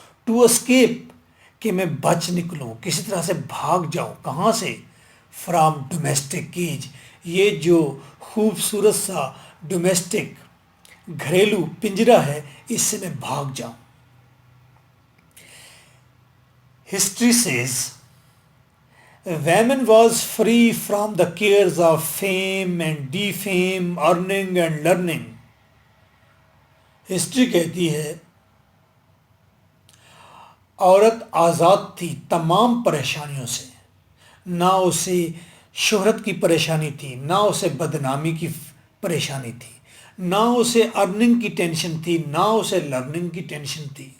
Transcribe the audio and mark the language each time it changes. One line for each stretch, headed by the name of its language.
English: to escape
Urdu: کہ میں بچ نکلوں، کسی طرح سے بھاگ جاؤں. کہاں سے؟
English: From domestic cage.
Urdu: یہ جو خوبصورت سا ڈومیسٹک گھریلو پنجرا ہے، اس سے میں بھاگ جاؤں.
English: History says women was free from the cares of fame and defame, earning and learning.
Urdu: History کہتی ہے عورت آزاد تھی تمام پریشانیوں سے. نہ اسے شہرت کی پریشانی تھی، نہ اسے بدنامی کی پریشانی تھی، نہ اسے ارننگ کی ٹینشن تھی، نہ اسے لرننگ کی ٹینشن تھی.